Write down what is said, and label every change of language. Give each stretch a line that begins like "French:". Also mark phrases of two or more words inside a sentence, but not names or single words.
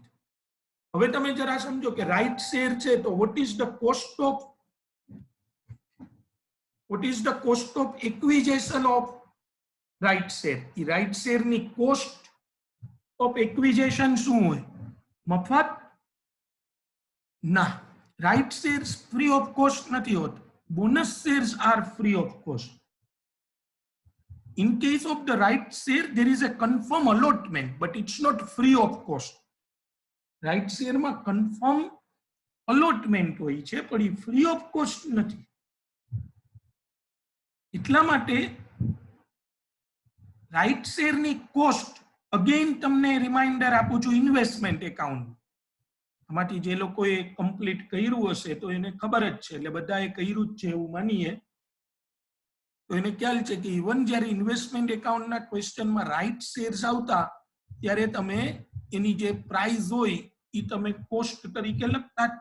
Gujarati: હવે તમે જરા સમજો કે
English: right share
Gujarati: છે તો
English: what is the cost of acquisition of right share. એ right share ની cost of acquisition
Gujarati: શું હોય? મફત ના,
English: right shares free of cost
Gujarati: નથી હોતા.
English: bonus shares are free of cost. In case of the right share, there is a confirm allotment, but it's not free of cost. Right share માં confirm allotment
Gujarati: હોય છે, પણ એ
English: free of cost નથી.
Gujarati: એટલા માટે
English: right share
Gujarati: ની કોસ્ટ, અગેન તમને રિમાઇન્ડર આપું છું,
English: investment account
Gujarati: આમાંથી જે લોકોએ કમ્પ્લીટ કર્યું હશે તો એને ખબર જ છે, એટલે બધાએ કર્યું જ છે એવું માનીએ તો એને ખ્યાલ છે કે ઇવન જ્યારે
English: investment account
Gujarati: ક્વેશ્ચનમાં
English: right shares
Gujarati: આવતા ત્યારે તમે એની જે પ્રાઇસ હોય એ તમે કોસ્ટ તરીકે લખતા જ.